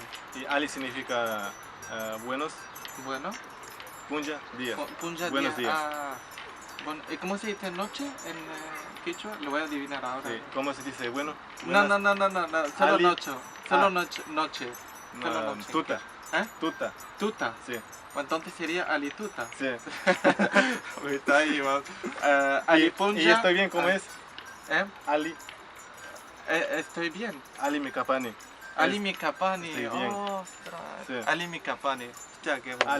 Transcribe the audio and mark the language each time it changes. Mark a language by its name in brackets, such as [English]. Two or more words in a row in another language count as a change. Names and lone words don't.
[Spanish] y Ali significa buenos, Bueno. Punja, días. [Quechua] Punja [Spanish] Buenos días. Bueno, ¿cómo se dice noche en quichua? Lo voy a adivinar ahora. Sí. ¿Cómo se dice bueno? No, Buenas- solo Ali- noche. Solo Ah. noche. Solo No, noche. [Quechua] tuta. [Spanish] ¿Eh? [Quechua] Tuta. Tuta. [Spanish] Sí, O entonces sería alituta. sí. Está ahí, vamos. Y [Quechua] Alipunja. [Spanish] estoy bien, ¿cómo es? ¿Eh? [Quechua] Ali. [Spanish] Estoy bien. [Quechua] Ali Mikapani. Ali Mikapani. [Spanish] Estoy bien. Ostras. Sí. [Quechua] Ali Mikapani. [Spanish] Hostia, qué bonito.